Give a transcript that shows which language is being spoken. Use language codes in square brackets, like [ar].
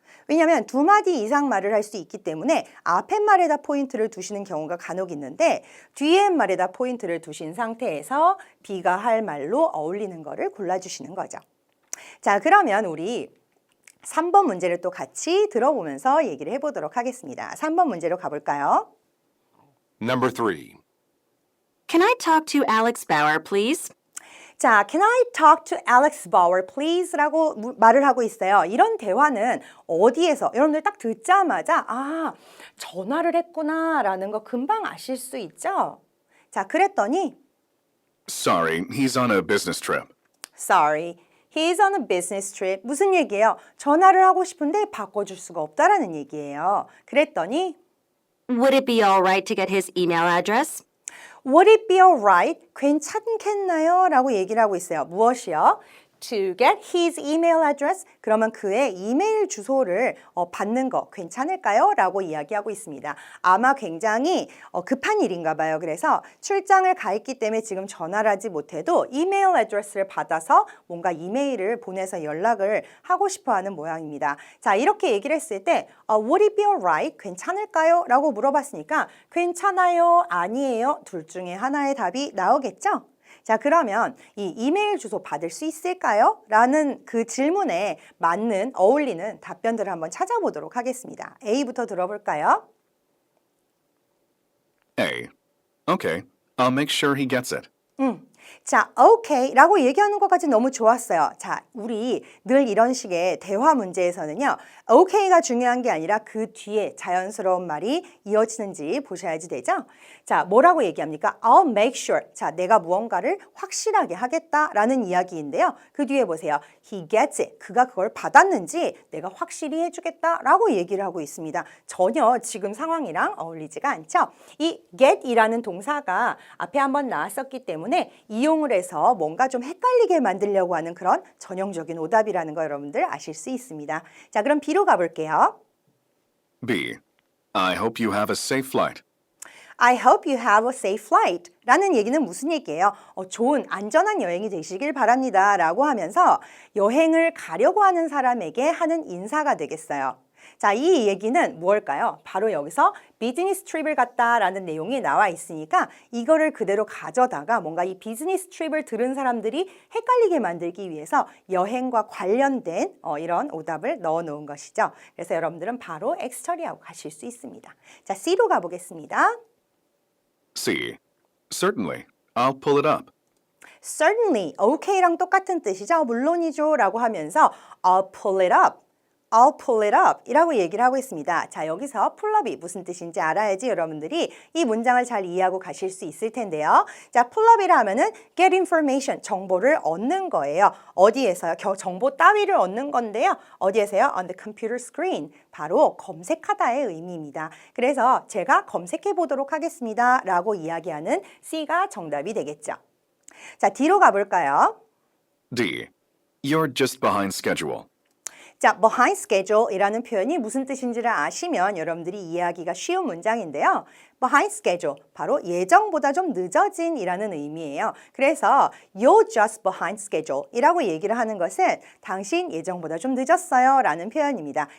[ko] 왜냐하면 두 마디 이상 말을 할 수 있기 때문에 앞에 말에다 포인트를 두시는 경우가 간혹 있는데 뒤에 말에다 포인트를 두신 상태에서 B가 할 말로 어울리는 거를 골라주시는 거죠. 자, 그러면 우리 3번 문제를 또 같이 들어보면서 얘기를 해보도록 하겠습니다. 3번 문제로 가볼까요? [en] Number 3. Can I talk to Alex Bauer, please? 자, can I talk to Alex Bauer, please? [ko] 라고 말을 하고 있어요. 이런 대화는 어디에서, 여러분들 딱 듣자마자 전화를 했구나 라는 거 금방 아실 수 있죠? 자, 그랬더니 [en] Sorry, he's on a business trip. Sorry, he's on a business trip. [ko] 무슨 얘기예요? 전화를 하고 싶은데 바꿔줄 수가 없다라는 얘기예요. 그랬더니 [en] Would it be all right to get his email address? Would it be alright? [ko] 괜찮겠나요? 라고 얘기를 하고 있어요. 무엇이요? [en] To get his email address. [ko] 그러면 그의 이메일 주소를 받는 거 괜찮을까요? 라고 이야기하고 있습니다. 아마 굉장히 급한 일인가 봐요. 그래서 출장을 가 있기 때문에 지금 전화를 하지 못해도 이메일 애드레스를 받아서 뭔가 이메일을 보내서 연락을 하고 싶어 하는 모양입니다. 자, 이렇게 얘기를 했을 때 [en] Would it be alright? [ko] 괜찮을까요? 라고 물어봤으니까 괜찮아요? 아니에요? 둘 중에 하나의 답이 나오겠죠? 자, 그러면 이 이메일 주소 받을 수 있을까요? 라는 그 질문에 맞는 어울리는 답변들을 한번 찾아보도록 하겠습니다. A부터 들어볼까요? [en] A. Okay, I'll make sure he gets it. [ko] 자, okay 라고 얘기하는 것까지 너무 좋았어요. 자, 우리 늘 이런 식의 대화 문제에서는요. okay가 중요한 게 아니라 그 뒤에 자연스러운 말이 이어지는지 보셔야지 되죠. 자, 뭐라고 얘기합니까? [en] I'll make sure. [ko] 자, 내가 무언가를 확실하게 하겠다라는 이야기인데요. 그 뒤에 보세요. [en] He gets it. [ko] 그가 그걸 받았는지 내가 확실히 해주겠다라고 얘기를 하고 있습니다. 전혀 지금 상황이랑 어울리지가 않죠. 이 get이라는 동사가 앞에 한번 나왔었기 때문에 이용을 해서 뭔가 좀 헷갈리게 만들려고 하는 그런 전형적인 오답이라는 거 여러분들 아실 수 있습니다. 자, 그럼 B로 가볼게요. [en] B. I hope you have a safe flight. I hope you have a safe flight [ko] 라는 얘기는 무슨 얘기예요? 좋은 안전한 여행이 되시길 바랍니다 라고 하면서 여행을 가려고 하는 사람에게 하는 인사가 되겠어요. 자, 이 얘기는 무엇일까요? 바로 여기서 비즈니스 트립을 갔다라는 내용이 나와 있으니까 이거를 그대로 가져다가 뭔가 이 비즈니스 트립을 들은 사람들이 헷갈리게 만들기 위해서 여행과 관련된 이런 오답을 넣어 놓은 것이죠. 그래서 여러분들은 바로 X 처리하고 가실 수 있습니다. 자, C로 가보겠습니다. [en] C. Certainly. I'll pull it up. [ko] Certainly, okay랑 똑같은 뜻이죠. 물론이죠 라고 하면서 [en] I'll pull it up. I'll pull it up [ko] 이라고 얘기를 하고 있습니다. 자, 여기서 pull up이 무슨 뜻인지 알아야지 여러분들이 이 문장을 잘 이해하고 가실 수 있을 텐데요. 자, pull up이라 하면은 get information, 정보를 얻는 거예요. 어디에서요? 정보 따위를 얻는 건데요. 어디에서요? [en] On the computer screen. [ko] 바로 검색하다의 의미입니다. 그래서 제가 검색해 보도록 하겠습니다. 라고 이야기하는 C가 정답이 되겠죠. 자, D로 가볼까요? [en] D. You're just behind schedule. [ko] 자, behind schedule이라는 표현이 무슨 뜻인지를 아시면 여러분들이 이해하기가 쉬운 문장인데요. behind schedule, 바로 예정보다 좀 늦어진이라는 의미예요. 그래서 [en] you're just behind schedule [ko] 이라고 얘기를 하는 것은 당신 예정보다 좀 늦었어요 라는 표현입니다.